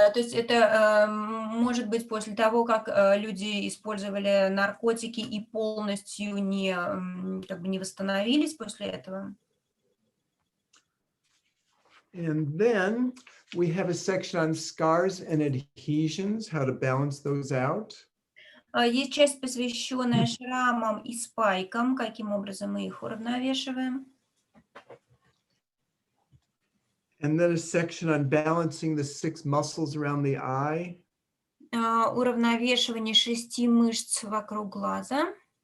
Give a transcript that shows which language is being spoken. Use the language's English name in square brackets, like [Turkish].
[Russian] То есть это может быть после того, как люди использовали наркотики и полностью не восстановились после этого. [English] And then we have a section on scars and adhesions, how to balance those out. [Russian] Есть часть, посвященная шрамам и спайкам, каким образом мы их уравновешиваем. [English] And then a section on balancing the 6 muscles around the eye. [Russian] Уравновешивание 6 мышц вокруг глаза.